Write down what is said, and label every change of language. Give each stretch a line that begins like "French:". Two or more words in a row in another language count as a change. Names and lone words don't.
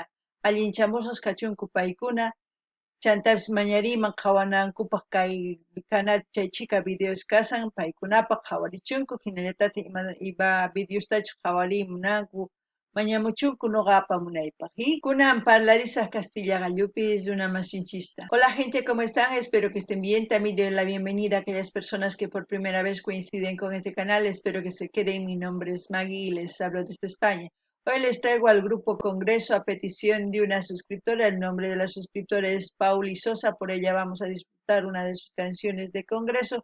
Quechua: Allinchamusqas kachunku paykuna chantapis mañariman qhawanankupaq kay canal chaychika videos kasan paykunapaq qhawarichunku hinallatata ima videostachu qhawarimunanku mañamuchunku noqapa munaypaq y kunan parlarisaq Castilla gallupis runa masinchista.
Spanish: Hola gente, ¿cómo están? Espero que estén bien. También doy la bienvenida a aquellas personas que por primera vez coinciden con este canal. Espero que se queden. Mi nombre es Maggie y les hablo desde España. Hoy les traigo al grupo Congreso a petición de una suscriptora. El nombre de la suscriptora es Pauli Sosa. Por ella vamos a disfrutar una de sus canciones de Congreso.